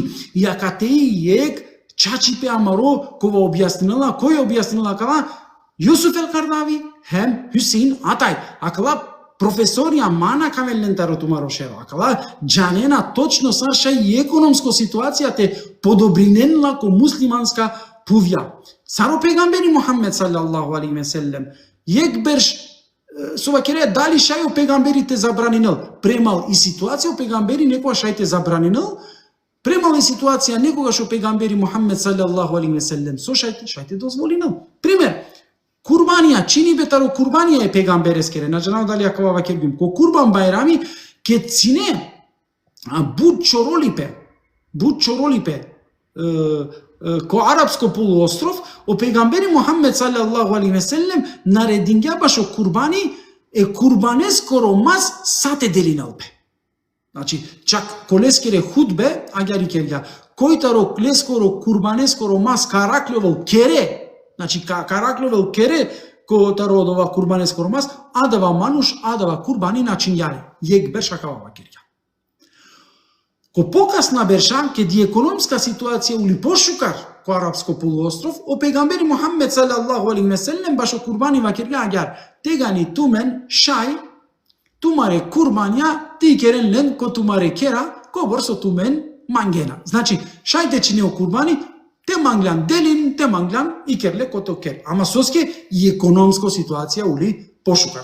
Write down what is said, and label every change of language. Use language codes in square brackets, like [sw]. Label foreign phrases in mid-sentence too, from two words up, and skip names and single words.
[rom] И ака те иек чачипе амаро кова објаснила, кој објаснила кава? Јусуф ел-Кардави, хем Хюсейн Атай. Акала професорија мана камелен таро тумарошева. Акала джанена точно сарша и економско ситуација те подобриненла ко муслиманска пувја. Саро пегамбери Мухаммед [ar] صلى الله عليه وسلم, [rom] јек берш сувакере дали шајо пегамберите забранинел, премал и ситуација пегамбери некоја шајте забранинел, премал и ситуација некогаш пегамбери Мухаммед [ar] صلى الله عليه وسلم [rom] со шајте дозволинел. Пример, курбанија, чини бетаро курбанија е пегамберескере, на джанал дали акава кергим, ко курбан байрами, ке цине буд чоролипе, ко арапско полуостров, о пегамбери Мухаммед [ar] صلى الله عليه وسلم [rom] наредингја башо курбани е курбанескоро мас сате делиналбе. Значи, чак колескере худбе, агјари керја, којтаро клескоро курбанескоро мас караклевол кере, значи караклевол кере, којтаро одова курбанескоро мас, адава мануш, адава курбани начин јари. Јек берша кавава керја. Ко покасна берша, ке ди економска ситуација ули пошукар ко арапско полуостров, о пегамбери Мухаммед [ar] صلى الله عليه وسلم [rom] башо курбани ва керја агјар, тегани тумен шај, тумаре курбанија, ти керен лен ко тумаре кера, ко борсо тумен мангена. Значи, шајте чинео курбани, те манглан делин, те манглан и керле кото кер. Ама соске и економско ситуација ули пошукар.